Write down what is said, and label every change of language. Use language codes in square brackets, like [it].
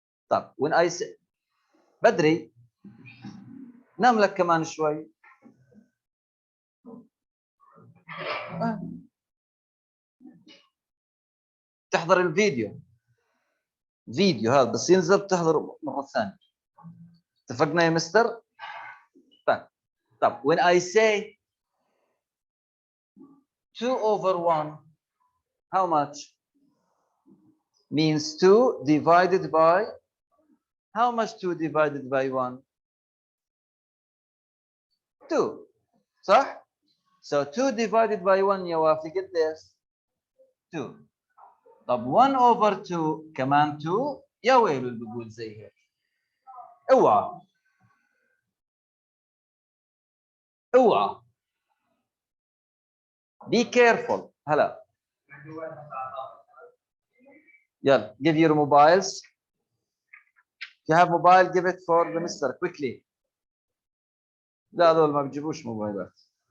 [ar] طب [en] when I say [ar] بدري نام لك كمان شوي. تحضر الفيديو هذا بس ينزل بتحضر مرة ثانية. اتفقنا يا مستر؟ طب [en] when I say 2 over 1, how much? Means 2 divided by, how much 2 divided by 1? 2. [ar] صح؟ [en] So 2 divided by 1 [ar] يا وافي قديش؟ [en] 2. [ar] طب [en] 1 over 2 [ar] كمان 2 يا ويلو اللي بقول زي هيك. اوعى [en] be careful. [ar] هلا يلا [en] give your mobiles. If you have mobile, give it for the mister quickly. [ar] لا هذول ما بيجيبوش موبايلات.